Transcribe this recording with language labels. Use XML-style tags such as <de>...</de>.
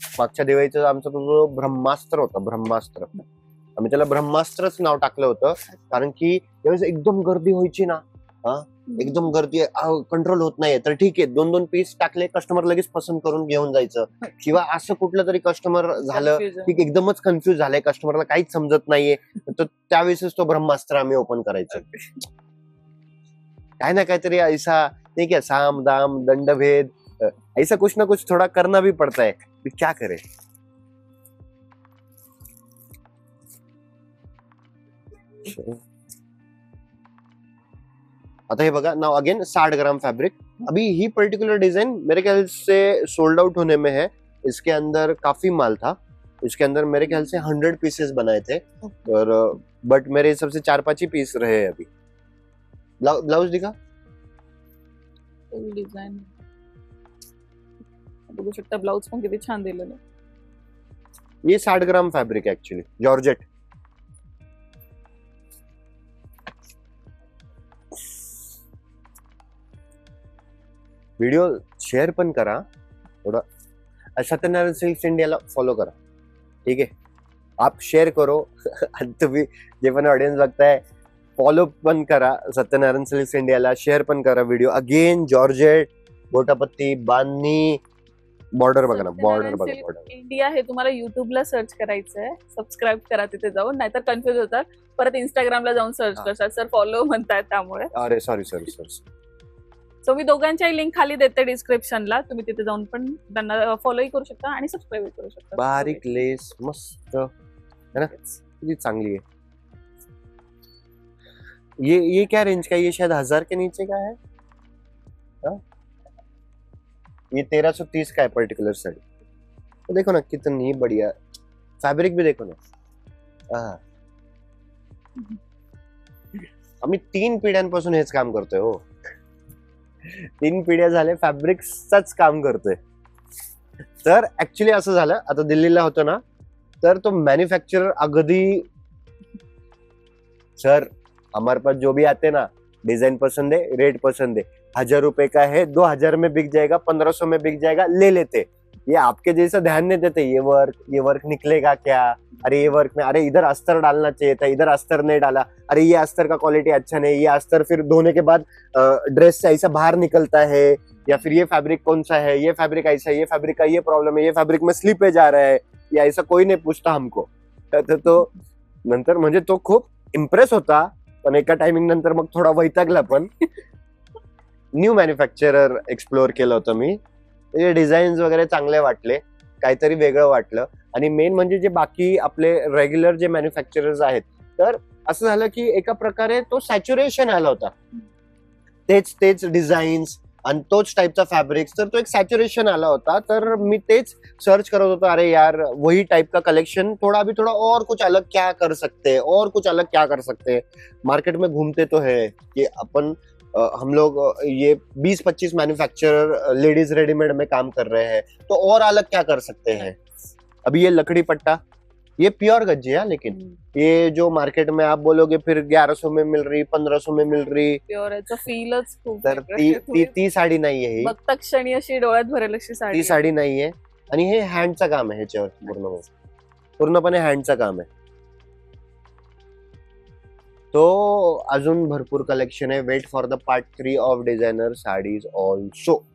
<mr>मागच्या दिवाळीचा आमचा तो जो ब्रह्मास्त्र होता, ब्रह्मास्त्र, आम्ही त्याला ब्रह्मास्त्रच नाव टाकलं होतं, कारण की त्यावेळेस एकदम गर्दी व्हायची ना, एकदम गर्दी कंट्रोल होत नाहीये, तर ठीक आहे 2-2 पीस टाकले, कस्टमर लगेच पसंत करून घेऊन जायचं. किंवा असं कुठलं तरी कस्टमर झालं की एकदमच कन्फ्युज झालंय, कस्टमरला काहीच समजत नाहीये, तर त्यावेळेसच तो ब्रह्मास्त्र आम्ही ओपन करायचो. काय ना काहीतरी</mr> <hi>ऐसा नहीं क्या, साम दाम दंडभेद, ऐसा कुछ ना कुछ थोड़ा करना भी पड़ता है, क्या करे.</hi> <mr>आता हे बघा,</mr> <en>Now again 60 gram fabric.</en> <hi>अभी ही पर्टिकुलर डिजाइन मेरे ख्याल से सोल्ड आउट होने में है. इसके अंदर काफी माल था, इसके अंदर मेरे ख्याल से 100 पीसेस बनाए थे, और बट मेरे हिसाब से 4-5 ही पीस रहे हैं अभी. ब्लाउज दिखा,</hi> <mr>डिझाईन बघू शकता, ब्लाउज पण किती छान दिलेलं.</mr> <hi>ये 60 ग्राम fabric actually georgette.</hi> <mr>Video share पण करा थोड़ा. सत्यनारायण सिल्क्स इंडियाला फॉलो करा,</mr> <hi>ठीक है. आप शेअर करो</hi> <mr>आणि तुम्ही जे पण ऑडियन्स बघताय फॉलो पण करा सत्यनारायण सिल्क्स इंडियाला, शेअर पण करा व्हिडिओ. अगेन जॉर्जेट, गोटापत्ती, बांधणी, बॉर्डर बघा ना, बॉर्डर बघा, बॉर्डर. इंडिया हे तुम्हाला युट्यूबला सर्च करायचंय, सबस्क्राईब करा तिथे जाऊन, नाहीतर कन्फ्युज होतात, परत इंस्टाग्रामला जाऊन सर्च करतात, सर फॉलो म्हणतायत त्यामुळे.</mr> <en>अरे सॉरी.</en> <mr>सो मी दोघांच्याही लिंक खाली देते डिस्क्रिप्शनला, तुम्ही तिथे जाऊन पण त्यांना फॉलोही करू शकता आणि सबस्क्राईब करू शकता.</mr> <hi>बारीक लेस मस्त है ना, कितनी चांगली है. ये क्या रेंज का है? ये शायद 1000 के नीचे का है. हाँ? ये 1330 का है पर्टिकुलर साड़ी. तो देखो ना कितनी बढ़िया फैब्रिक भी देखो ना.</hi> <mr>आम्ही 3 पिढ्यांपासून हेच काम करतोय हो. 3 पिढ्या झाले फॅब्रिक्सच काम करतोय. तर ऍक्च्युली असं झालं, आता दिल्लीला होतो ना, तर तो मैन्युफैक्चरर अगदी,</mr> <hi>सर हमारे पास जो भी आते ना, डिजाइन पसंद है, रेट पसंद है, ₹1000 का है, 2000 में बिक जाएगा, 1500 में बिक जाएगा, ले लेते। ये आपके जैसा ध्यान नहीं देते, ये वर्क निकलेगा क्या, अरे ये वर्क में, अरे इधर अस्तर डालना चाहिए था, इधर अस्तर नहीं डाला, अरे ये अस्तर का क्वालिटी अच्छा नहीं, ये अस्तर फिर धोने के बाद ड्रेस से ऐसा बाहर निकलता है, या फिर ये फैब्रिक कौन सा है, ये फैब्रिक ऐसा है, ये फैब्रिक का ये प्रॉब्लम है, ये फैब्रिक में स्लीपेज आ रहा है, या ऐसा कोई नाही पूछता हमको.</hi> <mr>तो नंतर म्हणजे तो खूप इम्प्रेस होता, पण एका टायमिंग नंतर मग थोडा वैतागला पण. न्यू मॅन्युफॅक्चरर एक्सप्लोअर केलं होतं मी. डिझाईन्स वगैरे चांगले वाटले, काहीतरी वेगळं वाटलं, आणि मेन म्हणजे जे बाकी आपले रेग्युलर जे मॅन्युफॅक्चरर्स आहेत, तर असं झालं की एका प्रकारे तो सॅच्युरेशन आला होता. तेच डिझाईन्स आणि तोच टाईपचा फॅब्रिक्स, तर तो एक सॅच्युरेशन आला होता. तर मी तेच सर्च करत होतो,</mr> <hi>अरे यार वही टाइप का कलेक्शन, थोड़ा और कुछ अलग क्या कर सकते हैं, और कुछ अलग क्या कर सकते हैं. मार्केट में घूमते तो है कि अपन हम लोग ये 20-25 मैन्युफैक्चरर लेडीज रेडीमेड में काम कर रहे हैं, तो और अलग क्या कर सकते हैं. अभी ये लकड़ी पट्टा, ये प्योर गज्जी है, लेकिन ये जो मार्केट में आप बोलोगे फिर 1100 में मिल रही, 1500 में मिल रही,</hi> <mr>प्युअर याचं फीलच खूप तर ती साडी नाहीये ही, बघता क्षणी अशी डोळ्यात भरेल अशी साडी ती साडी नाहीये. आणि हे हँडचं काम आहे, ह्याच्यावर पूर्णपणे हँडचं काम आहे. तो अजून भरपूर कलेक्शन आहे.</mr> <en>Wait for the part 3 of designer saris also.</en>